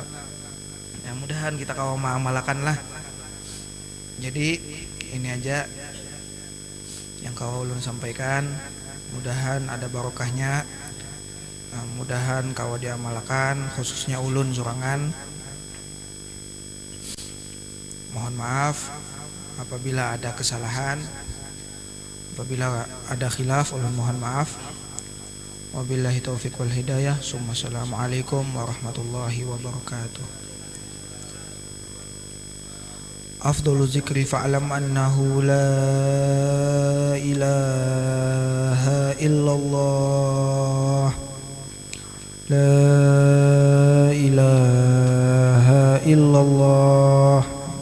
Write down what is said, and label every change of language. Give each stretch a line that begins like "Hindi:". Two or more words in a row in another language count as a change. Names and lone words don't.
Banjar: Ya mudahan kita kau mengamalkan lah. Jadi ini aja yang kau ulun sampaikan, mudahan ada barokahnya, mudahan kau diamalkan, khususnya ulun sorangan. Mohon maaf Apabila ada kesalahan, apabila ada khilaf, ulun mohon maaf.
Arabic: وبالله التوفيق والهداية. السلام عليكم ورحمة الله وبركاته. أفضل الذكر فاعلم أنه لا إله إلا الله. لا إله إلا الله.